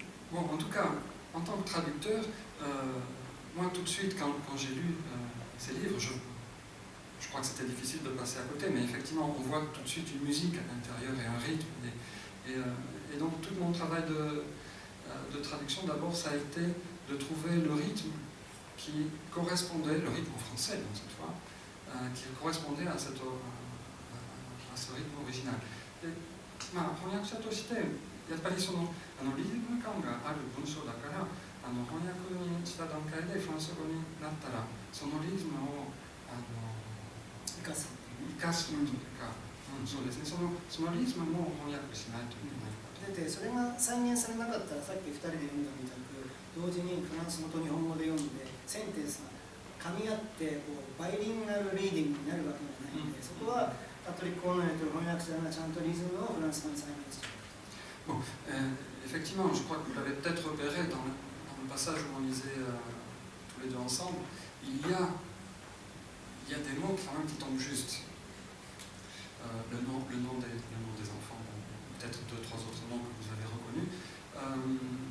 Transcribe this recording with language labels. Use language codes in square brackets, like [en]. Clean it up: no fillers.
[fr] Bon, en tout cas, en tant que traducteur, moi tout de suite, quand j'ai lu ces livres, je crois que c'était difficile de passer à côté, mais effectivement, on voit tout de suite une musique à l'intérieur et un rythme. Et donc, tout mon travail de traduction, d'abord, ça a été de trouver le rythme qui correspondait, le rythme en français, donc cette fois, qui correspondait à ce rythme original. Et, [ja] 翻訳者としてやっぱりそのリズム感がある文章だから翻訳にした段階でフランス語になったらそのリズムを生かすというか、そうですね、そのリズムも翻訳しないといけない。だってそれが再現されなかったらさっき2人で読んだみたく同時にフランス語と日本語で読んでセンテンスが噛み合ってバイリンガルリーディングになるわけがないので、そこはパトリック・オーナーという翻訳者がちゃんとリズムをフランス語に再現している。 [fr] Bon, effectivement, je crois que vous l'avez peut-être repéré dans le passage où on lisait tous les deux ensemble, il y a des mots quand même qui tombent juste. le nom des enfants, peut-être 2-3 autres noms que vous avez reconnus.